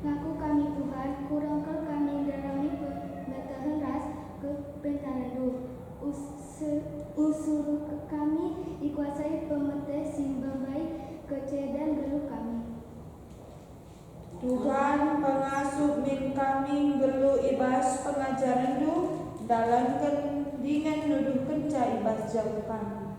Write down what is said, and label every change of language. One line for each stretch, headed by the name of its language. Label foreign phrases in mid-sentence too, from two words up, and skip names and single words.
Batak Karo: Ngaku kami Tuhan, kurang ke kami darami pemetahan ras kepentarandu. Usur ke kami dikuasai pemete simbambai kecedan geluh kami. Tuhan pengasuh min kami gelu ibas pengajarandu dalam dengan nuduh kenca ibas jauh kami.